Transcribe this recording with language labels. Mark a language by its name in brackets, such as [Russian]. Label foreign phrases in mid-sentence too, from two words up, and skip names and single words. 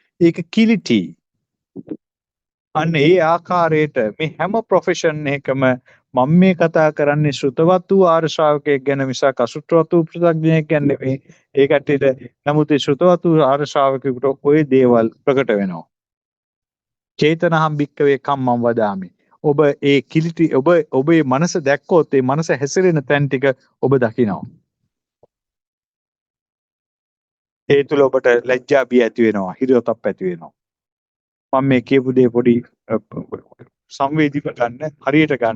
[Sinhala] ඒක කිලිටි. අන්න ඒ ආකාරයට මේ හැම ප්‍රොෆෙෂන් එකම මම මේ කතා කරන්නේ ශ්‍රුතවත් වූ ආර්ය ශ්‍රාවකයෙක් ගැන මිසක් අසුත්‍රවත් වූ පෘථග්ජනයෙක් ගැන නෙමෙයි. ඒ කට්ටියට නමුත් ඒ ශ්‍රුතවත් වූ ආර්ය ශ්‍රාවකයෙකුට ඔය දේවල් ප්‍රකට වෙනවා. [Pali] චේතනහම් භික්කවේ කම්මං වදාමි. [Sinhala] ඔබ ඒ කිලිටි ඔබේ මනස දැක්කොත් ඒ මනස හැසිරෙන තැන් ටික ඔබ දකිනවා. ඒ තුල ඔබට ලැජ්ජා බිය ඇති වෙනවා, හිරියොතප් ඇති වෙනවා. මම මේ කියපු දේ පොඩි සංවේදීව ගන්න, හරියට ගන්න.